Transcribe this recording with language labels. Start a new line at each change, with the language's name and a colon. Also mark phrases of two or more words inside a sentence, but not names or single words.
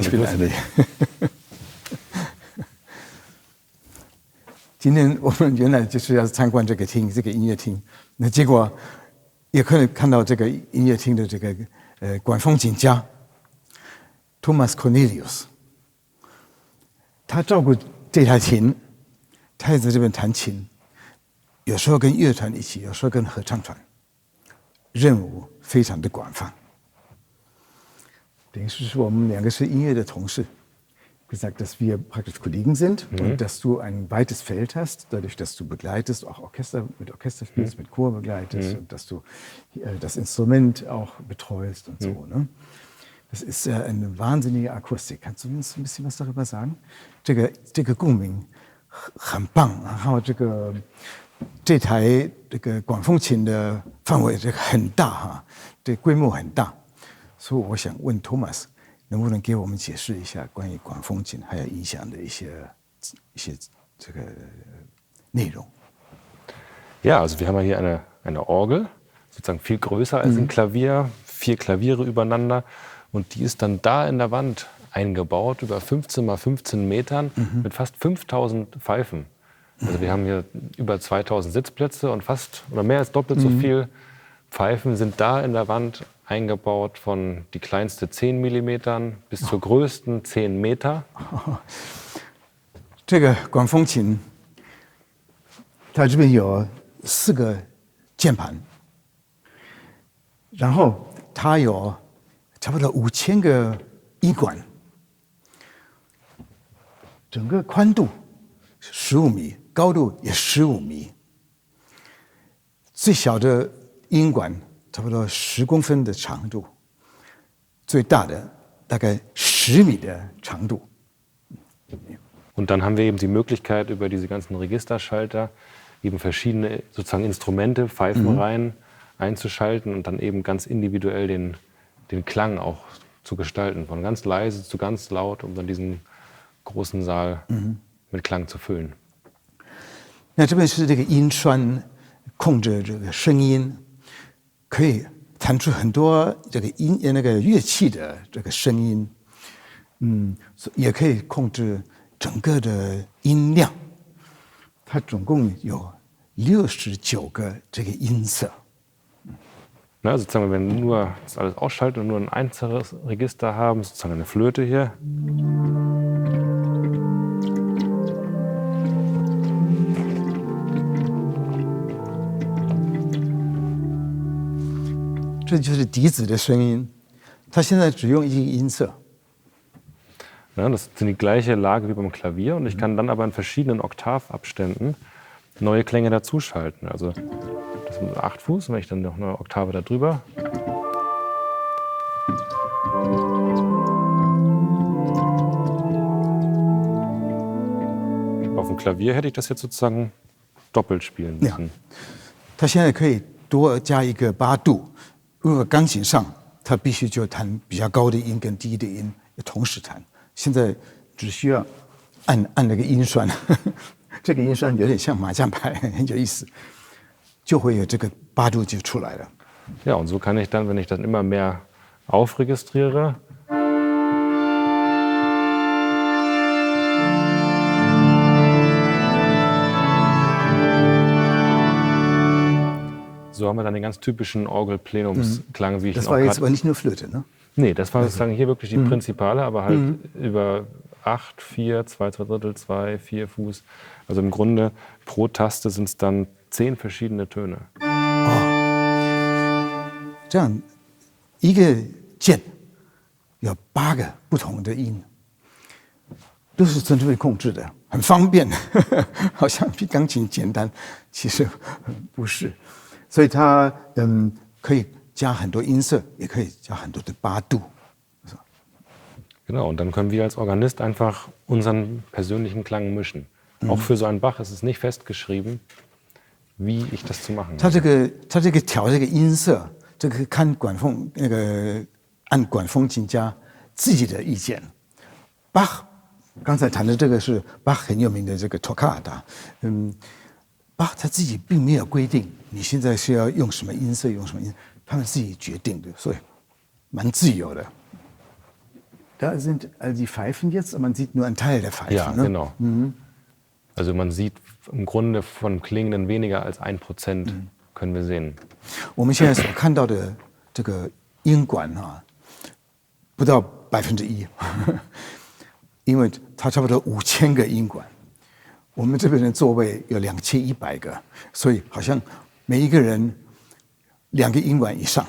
German: Ich bin Andy.
Chinese: 今天我们原来就是要参观这个厅，这个音乐厅，那结果也可以看到这个音乐厅的这个管风琴家 Thomas Cornelius， 他照顾这台琴，他也在这边弹琴，有时候跟乐团一起，有时候跟合唱团，任务非常的广泛。等于是说我们两个是音乐的同事。
German: gesagt, dass wir praktisch Kollegen sind und dass du ein weites Feld hast, dadurch, dass du begleitest, auch mit Orchester spielst, mit Chor begleitest und dass du das Instrument auch betreust und so. Ne? Das ist eine wahnsinnige Akustik. Kannst du uns ein bisschen was darüber sagen?
Chinese: 这个共鸣很棒。然后这台这个管风琴的范围这个很大哈，对，规模很大，所以我想问 Thomas， 能不能给我们解释一下关于管风琴还有音响的一些这个内容？
German: Ja, also wir haben hier eine Orgel, sozusagen viel größer als ein Klavier, 4 Klaviere übereinander und die ist dann da in der Wand eingebaut, über 15 mal 15 Metern mit fast 5000 Pfeifen. Also wir haben hier über 2000 Sitzplätze und fast oder mehr als doppelt so viel Pfeifen sind da in der Wand eingebaut, von die kleinste 10 Millimetern bis zur größten 10 Meter.
Chinese: 这个管风琴，它这边有4个键盘，然后它有差不多5000个音管，整个宽度15米，高度也15米，最小的音管差不多10公分的长度，最大的大概10米的长度。
German: Und dann haben wir eben die Möglichkeit, über diese ganzen Registerschalter eben verschiedene sozusagen Instrumente, Pfeifenreihen einzuschalten und dann eben ganz individuell den Klang auch zu gestalten, von ganz leise zu ganz laut, um dann diesen großen Saal mit Klang zu füllen.
Chinese: 那这边是这个音栓控制这个声音，可以弹出很多这个那个乐器的这个声音，也可以控制整个的音量。它总共有69个这个音色。
German: Na, sozusagen, wenn wir nur das alles ausschalten und nur ein einzelnes Register haben, sozusagen eine Flöte hier.
Chinese: Das 就是笛子的声音，它现在只用一个音色。
German: Ja, das ist die gleiche Lage wie beim Klavier und ich kann dann aber in verschiedenen Oktavabständen neue Klänge dazuschalten. Also das sind 8 Fuß, wenn ich dann noch eine Oktave da drüber. Auf dem Klavier hätte ich das jetzt sozusagen doppelt spielen müssen. Ja.
Chinese: 它现在可以多加一个8度，如果钢琴上它必须就弹比较高的音跟低的音同时弹，现在只需要按那个音栓，这个音栓有点像麻将牌，很有意思，就会有这个8度就出来了。
German: Ja, und so kann ich dann, wenn ich dann immer mehr aufregistriere, so haben wir dann den ganz typischen Orgelplenumsklang, wie ich ihn auch gerade... Das war jetzt aber nicht nur Flöte, ne? Nee, das war sozusagen hier wirklich die Prinzipale, aber halt über 8, 4, 2, 2 Drittel, 2, 4 Fuß. Also im Grunde pro Taste sind es dann 10 verschiedene Töne.
Chinese: 这样一个键有8个不同的音，都是从这边控制的，很方便，好像比钢琴简单，其实不是。所以它可以加很多音色，也可以加很多的8度。
German: Genau, und dann können wir als Organist einfach unseren persönlichen Klang mischen. Auch für so einen Bach ist es nicht festgeschrieben, wie ich das zu machen habe.
Chinese: 它这个调这个音色，这个看按管风琴家自己的意见。巴赫刚才谈的这个是巴赫很有名的这个托卡达，巴赫他自己并没有规定你现在是要用什么音色，用什么音，他们自己决定的，所以蛮自由的。
German: Da sind die Pfeifen jetzt, man sieht nur einen Teil der Pfeifen. Ja, genau. Also man sieht im Grunde von Klingenden weniger als 1% können wir sehen.
Chinese: 我们现在所看到的这个音管啊，不到1%，因为它差不多5000个音管。我们这边的座位有2100个，所以好像每一个人2个音管以上。